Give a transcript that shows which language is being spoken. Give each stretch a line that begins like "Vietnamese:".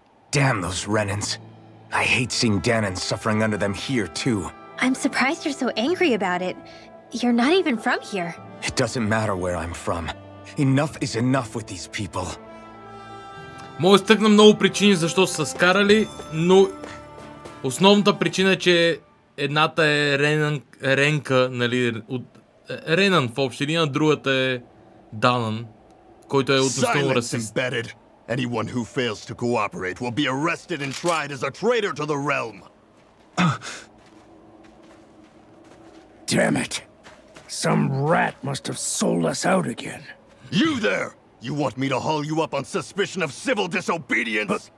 English: Damn those Renans. I hate seeing Danon suffering under them here, too. I'm surprised you're so angry about it. You're not even from here. It doesn't matter where I'm from. Enough is enough with these people.
Bulgarian: Мога да стъкна много причини защо са скарали, но основната причина е, че едната е Ренка, нали, от Ренан в общи линия, другата е Данън, който е относително расист.
English: Anyone who fails to cooperate will be arrested and tried as a traitor to the realm. Damn it. Some rat must have sold us out again. You there! You want me to haul you up on suspicion of civil disobedience?